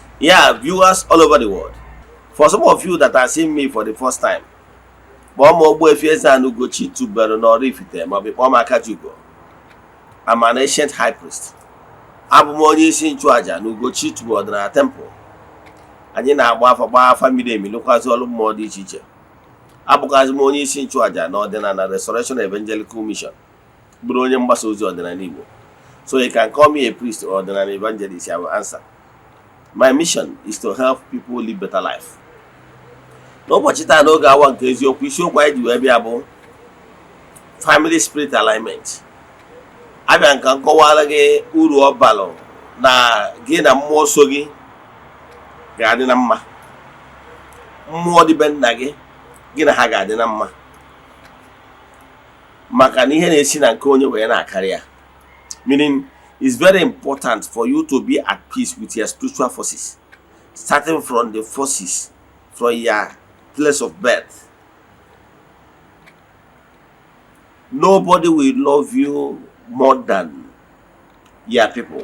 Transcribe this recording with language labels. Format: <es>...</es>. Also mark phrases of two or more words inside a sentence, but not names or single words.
<en>Yeah, viewers all over the world. For some of you that are seeing me for the first time,</en> <ig>Ogbuefi Ezeana ugochitubelu na Oraifite ma ọ bụ kpọọ m Akajiugo.</ig> <en>I'm an ancient high priest.</en> <ig>Abụ m onye isi nchụaja na ugochitubelu ọdịnala temple. Anyị na-agba afa gbaa afa miri emi lụkwazị ọrụ mmụọ dị iche iche. Abụkwazị m onye isi nchụaja na ọdịnala Restoration Evangelical Mission, bụrụ onye mgbasa ozi ọdịnala Igbo.</ig> <en>So you can call me a priest or an evangelist, I will answer. My mission is to help people live better life.</en> <ig>N'ụbọchị taa n'oge awa nke eziokwu, isiokwu anyị ji wee bịa bụ</ig> <en>family spirit alignment.</en> <ig>Abịa nka nkọwara gị uru ọ balụ na gị na mmụọ so gị ga-adị na mma. Mmụọ dị be nna gị na ha ga-adị na mma. Maka na ihe na-esi na nke onye wee na-akarị ya.</ig> <en>Meaning, it's very important for you to be at peace with your spiritual forces, starting from the forces from your place of birth. Nobody will love you more than your people.</en>